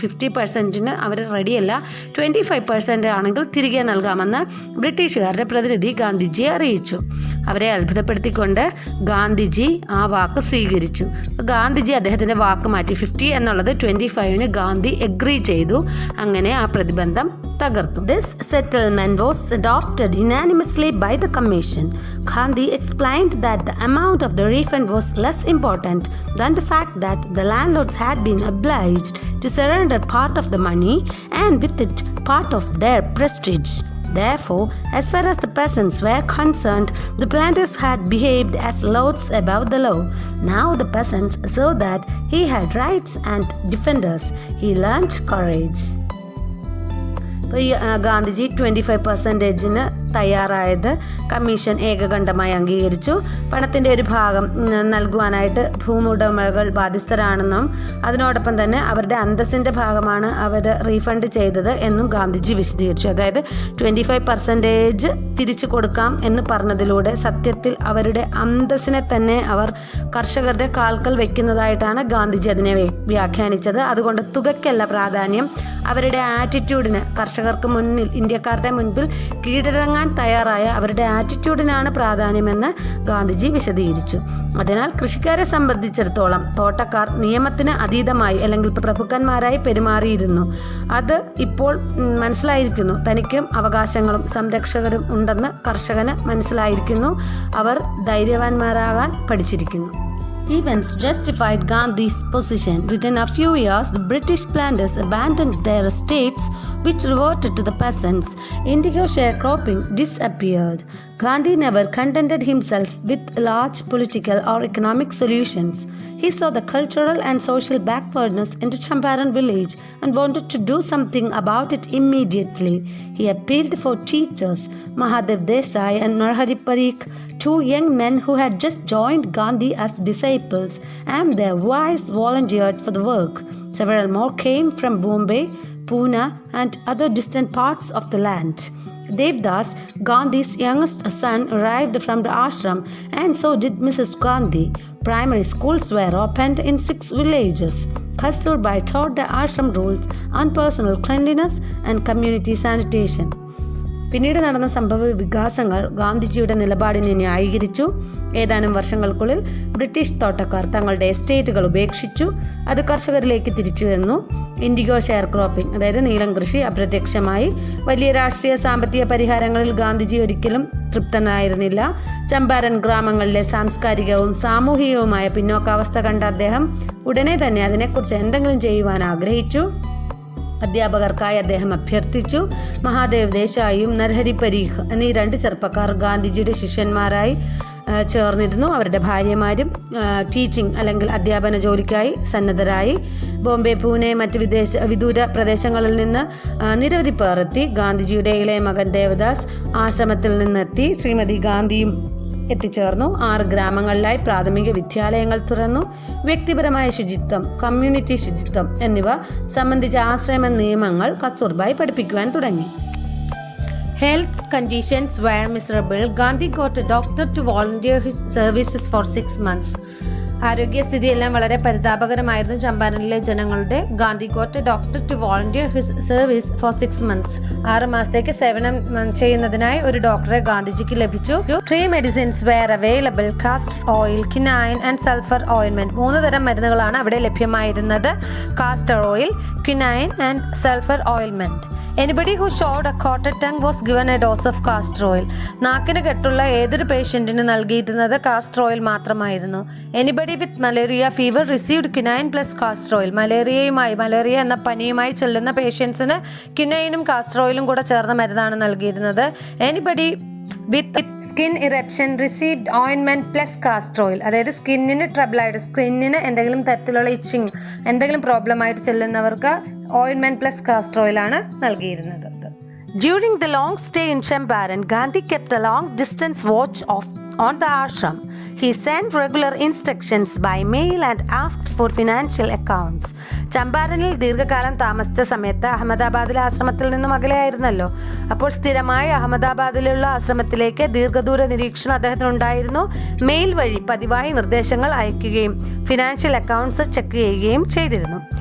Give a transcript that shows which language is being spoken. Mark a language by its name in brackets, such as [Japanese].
[Malayalam] 50%-ന് അവർ റെഡിയല്ല, 25% ആണെങ്കിൽ തിരികെ നൽകാമെന്ന് ബ്രിട്ടീഷുകാരുടെ പ്രതിനിധി ഗാന്ധിജിയെ അറിയിച്ചു. അവരെ അത്ഭുതപ്പെടുത്തിക്കൊണ്ട് ഗാന്ധിജി ആ വാക്ക് സ്വീകരിച്ചു. ഗാന്ധിജി അദ്ദേഹത്തിൻ്റെ വാക്ക് മാറ്റി 50 എന്നുള്ളത് 25-ന് ഗാന്ധി എഗ്രി ചെയ്തു. അങ്ങനെ ആ പ്രതിബന്ധം തകർത്തു. [English] This settlement was adopted unanimously by the commission. Gandhi explained that the amount of the refund was less important than the fact that the landlords had been obliged to surrender part of the money and with it part of their prestige. Therefore, as far as the peasants were concerned, the planters had behaved as lords above the law. Now the peasants saw that he had rights and defenders. He learned courage. [Malayalam] ഈ ഗാന്ധിജി 25%-ന് തയ്യാറായത് commission ഏകകണ്ഠമായി അംഗീകരിച്ചു. പണത്തിൻ്റെ ഒരു ഭാഗം നൽകുവാനായിട്ട് ഭൂമുടമകൾ ബാധ്യസ്ഥരാണെന്നും അതിനോടൊപ്പം തന്നെ അവരുടെ അന്തസ്സിൻ്റെ ഭാഗമാണ് അവർ റീഫണ്ട് ചെയ്തത് എന്നും ഗാന്ധിജി വിശദീകരിച്ചു. അതായത് 25% തിരിച്ചു കൊടുക്കാം എന്ന് പറഞ്ഞതിലൂടെ സത്യത്തിൽ അവരുടെ അന്തസ്സിനെ തന്നെ അവർ കർഷകരുടെ കാൽക്കൽ വയ്ക്കുന്നതായിട്ടാണ് ഗാന്ധിജി അതിനെ വ്യാഖ്യാനിച്ചത്. അതുകൊണ്ട് തുകയ്ക്കല്ല പ്രാധാന്യം, അവരുടെ ആറ്റിറ്റ്യൂഡിന്, കർഷകർക്ക് മുന്നിൽ, ഇന്ത്യക്കാരുടെ മുൻപിൽ കീഴടങ്ങാൻ തയ്യാറായ അവരുടെ ആറ്റിറ്റ്യൂഡിനാണ് പ്രാധാന്യമെന്ന് ഗാന്ധിജി വിശദീകരിച്ചു. അതിനാൽ കൃഷിക്കാരെ സംബന്ധിച്ചിടത്തോളം തോട്ടക്കാർ നിയമത്തിന് അതീതമായി അല്ലെങ്കിൽ പ്രഭുക്കന്മാരായി പെരുമാറിയിരുന്നു. അത് ഇപ്പോൾ മനസ്സിലായിരിക്കുന്നു. തനിക്കും അവകാശങ്ങളും സംരക്ഷകരും ഉണ്ടെന്ന് കർഷകന് മനസ്സിലായിരിക്കുന്നു. അവർ ധൈര്യവാന്മാരാകാൻ പഠിച്ചിരിക്കുന്നു. [English] Events justified Gandhi's position. Within a few years, the British planters abandoned their estates, which reverted to the peasants. Indigo sharecropping disappeared. Gandhi never contented himself with large political or economic solutions. He saw the cultural and social backwardness in the Champaran village and wanted to do something about it immediately. He appealed for teachers, Mahadev Desai and Narhari Parikh, 2 young men who had just joined Gandhi as disciples, and their wives volunteered for the work. Several more came from Bombay, Pune, and other distant parts of the land. Devdas, Gandhi's youngest son, arrived from the ashram, and so did Mrs. Gandhi. Primary schools were opened in 6 villages. Kasturbai taught the ashram rules on personal cleanliness and community sanitation. [Malayalam] പിന്നീട് നടന്ന സംഭവ വികാസങ്ങൾ ഗാന്ധിജിയുടെ നിലപാടിനെ ന്യായീകരിച്ചു. ഏതാനും വർഷങ്ങൾക്കുള്ളിൽ British തോട്ടക്കാർ തങ്ങളുടെ എസ്റ്റേറ്റുകൾ ഉപേക്ഷിച്ചു. അത് കർഷകരിലേക്ക് തിരിച്ചു വന്നു. ഇൻഡിഗോ ഷെയർ ക്രോപ്പിംഗ്, അതായത് നീലം കൃഷി, അപ്രത്യക്ഷമായി. വലിയ രാഷ്ട്രീയ സാമ്പത്തിക പരിഹാരങ്ങളിൽ ഗാന്ധിജി ഒരിക്കലും തൃപ്തനായിരുന്നില്ല. ചമ്പാരൻ ഗ്രാമങ്ങളിലെ സാംസ്കാരികവും സാമൂഹികവുമായ പിന്നോക്കാവസ്ഥ കണ്ട അദ്ദേഹം ഉടനെ തന്നെ അതിനെക്കുറിച്ച് എന്തെങ്കിലും ചെയ്യുവാൻ ആഗ്രഹിച്ചു. അധ്യാപകർക്കായി അദ്ദേഹം അഭ്യർത്ഥിച്ചു. മഹാദേവ് ദേശായിയും നരഹരി പരീഖ് എന്നീ 2 ചെറുപ്പക്കാർ ഗാന്ധിജിയുടെ ശിഷ്യന്മാരായി ചേർന്നിരുന്നു. അവരുടെ ഭാര്യമാരും ടീച്ചിങ് അല്ലെങ്കിൽ അധ്യാപന ജോലിക്കായി സന്നദ്ധരായി. ബോംബെ, പൂനെ, മറ്റ് വിദൂര പ്രദേശങ്ങളിൽ നിന്ന് നിരവധി പേർ എത്തി. ഗാന്ധിജിയുടെ ഇളയ മകൻ ദേവദാസ് ആശ്രമത്തിൽ നിന്നെത്തി. ശ്രീമതി ഗാന്ധിയും എത്തിച്ചേർന്നു. 6 ഗ്രാമങ്ങളിലായി പ്രാഥമിക വിദ്യാലയങ്ങൾ തുറന്നു. വ്യക്തിപരമായ ശുചിത്വം, കമ്മ്യൂണിറ്റി ശുചിത്വം എന്നിവ സംബന്ധിച്ച ആശ്രമ നിയമങ്ങൾ കസ്തൂർബായി പഠിപ്പിക്കുവാൻ തുടങ്ങി. [English] Health conditions were miserable. Gandhi got a doctor to volunteer his services for 6 months. [Malayalam] ആരോഗ്യസ്ഥിതിയെല്ലാം വളരെ പരിതാപകരമായിരുന്നു ചമ്പാരനിലെ ജനങ്ങളുടെ. [English] Gandhi got a doctor to volunteer his service for 6 months. [Malayalam] 6 മാസത്തേക്ക് സേവനം ചെയ്യുന്നതിനായി ഒരു ഡോക്ടറെ ഗാന്ധിജിക്ക് ലഭിച്ചു. [English] 3 medicines were available: castor oil, quinine and sulfur ointment. [Malayalam] 3 തരം മരുന്നുകളാണ് അവിടെ ലഭ്യമായിരുന്നത്: [English] castor oil, quinine and sulfur ointment. Anybody who showed a coated tongue was given a dose of castor oil. [Malayalam] നാക്കിന് കെട്ടുള്ള ഏതൊരു പേഷ്യന്റിന് നൽകിയിരുന്നത് കാസ്റ്റർ ഓയിൽ മാത്രമായിരുന്നു. [English] Anybody with malaria fever received quinine plus castor oil. [Malayalam] Malaria എന്ന പനിയുമായി ചെല്ലുന്ന പേഷ്യൻസിന് കിനൈനും castor ഓയിലും കൂടെ ചേർന്ന മരുന്നാണ് നൽകിയിരുന്നത്. [English] Anybody with skin eruption received ഓയിൻമെന്റ് plus castor oil. [Malayalam] അതായത് സ്കിന്നിന് ട്രബിളായിട്ട്, സ്കിന്നിന് എന്തെങ്കിലും തരത്തിലുള്ള ഇച്ചിങ്, എന്തെങ്കിലും പ്രോബ്ലം ആയിട്ട് ചെല്ലുന്നവർക്ക് [English] ഓയിൻമെന്റ് plus castor oil [Malayalam] ആണ് നൽകിയിരുന്നത്. [English] During the long stay in Champaran, Gandhi kept a long distance watch on the ashram. He sent regular instructions by mail and asked for financial accounts. [Malayalam] ചമ്പാരനിൽ ദീർഘകാലം താമസിച്ച സമയത്ത് അഹമ്മദാബാദിലെ ആശ്രമത്തിൽ നിന്നും അകലെയായിരുന്നല്ലോ. അപ്പോൾ സ്ഥിരമായി അഹമ്മദാബാദിലുള്ള ആശ്രമത്തിലേക്ക് ദീർഘദൂര നിരീക്ഷണം അദ്ദേഹത്തിനുണ്ടായിരുന്നു. മെയിൽ വഴി പതിവായി നിർദ്ദേശങ്ങൾ അയക്കുകയും ഫിനാൻഷ്യൽ അക്കൗണ്ട്സ് ചെക്ക് ചെയ്യുകയും ചെയ്തിരുന്നു.